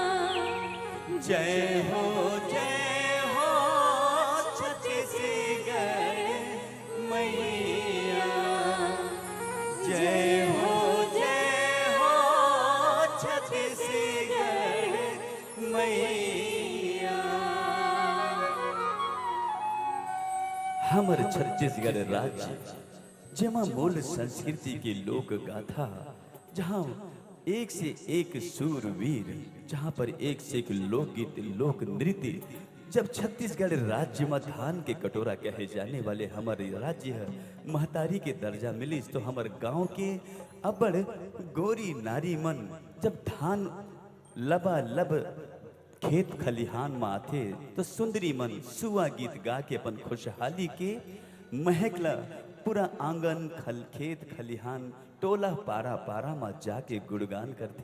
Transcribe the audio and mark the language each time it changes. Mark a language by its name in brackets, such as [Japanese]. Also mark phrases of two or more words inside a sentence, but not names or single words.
[Chhattisgarhi] जय हो छत्तीसगढ़ मैया, जय हो छत्तीसगढ़ मैया। हमर छत्तीसगढ़ राज्य जेमा मूल संस्कृति के लोक गाथा, जहाँ एक से एक सूरवीर, जहाँ पर एक से एक लोकगीत लोक नृत्य, जब छत्तीसगढ़ राज्य में धान के कटोरा कहे जाने वाले हमारे राज्य है महतारी के दर्जा मिली, तो हमारे गांव के अबड़ गोरी नारी मन जब धान लबा लब खेत खलिहान में आते, तो सुंदरी मन सुआ गीत गा के अपन खुशहाली के महकला पूरा आंगन खल खेत खलिहान टोला पारा पारा में जाके गुणगान करते।